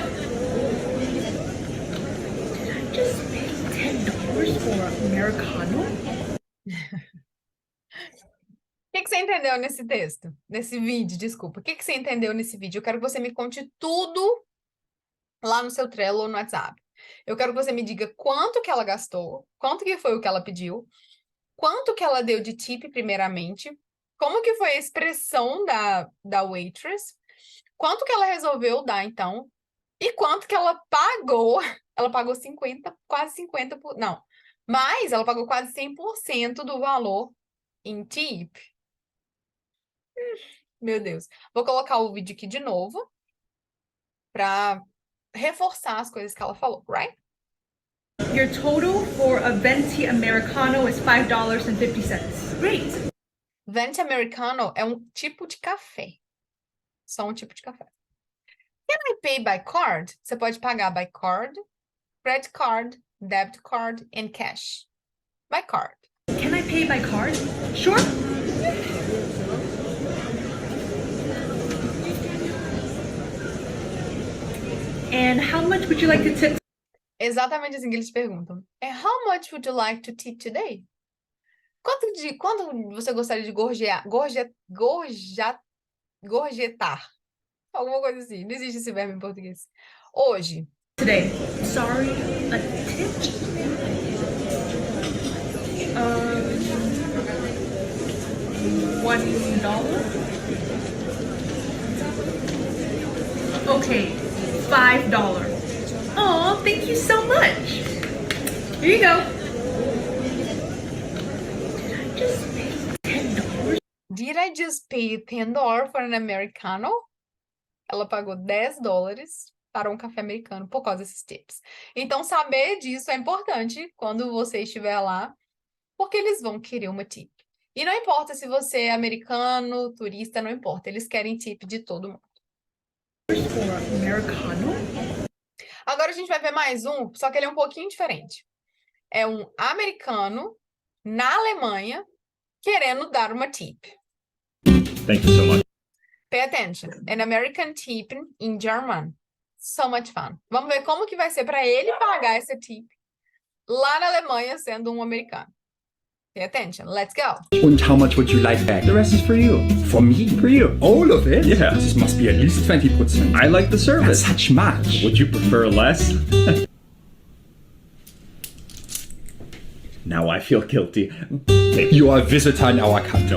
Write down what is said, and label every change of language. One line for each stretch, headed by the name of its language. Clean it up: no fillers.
English: Did I just pay $10 for Americano?
Portuguese: O que você entendeu nesse texto? Nesse vídeo, desculpa. O que você entendeu nesse vídeo? Eu quero que você me conte tudo lá no seu Trello ou no WhatsApp. Eu quero que você me diga quanto que ela gastou, quanto que foi o que ela pediu, quanto que ela deu de tip primeiramente, como que foi a expressão da waitress, quanto que ela resolveu dar, então, e quanto que ela pagou. Ela pagou 50, quase 50%, não, mas ela pagou quase 100% do valor em tip. Meu Deus. Vou colocar o vídeo aqui de novo para reforçar as coisas que ela falou,
English: right? Your total for a venti Americano is $5.50. Great.
Portuguese: Venti Americano é um tipo de café. Só um tipo de café.
English: Can I pay by card?
Portuguese: Você pode pagar
English: by card, credit card, debit card, and cash. By card. Can I pay by card? Sure. And how much would you like to tip?
Portuguese: Exatamente assim que eles perguntam.
English: And how much would you like to tip today?
Portuguese: Quanto você gostaria de gorjetar? Alguma coisa assim. Não existe esse verbo em português. Hoje.
English: Today. Sorry, a tip? $1? Okay, $5. Oh, thank you so much. Here you go. Did I just pay $10? Did I just pay $10 for an Americano?
Portuguese: Ela pagou $10 para um café americano por causa desses tips. Então, saber disso é importante quando você estiver lá, porque eles vão querer uma tip. E não importa se você é americano, turista, não importa. Eles querem tip de todo mundo. Americano? Agora a gente vai ver mais um, só que ele é um pouquinho diferente. É um americano na Alemanha querendo dar uma tip.
English: Thank you so much. Pay attention. An American tip in German. So much fun.
Portuguese: Vamos ver como que vai ser para ele pagar essa tip lá na Alemanha sendo um americano. Pay attention. Let's go.
English: And how much would you like back? The rest is for you. For me? For you. All of it? Yeah. This must be at least 20%. I like the That's service. such much. Would you prefer less? Now I feel guilty. You are a visitor in our country.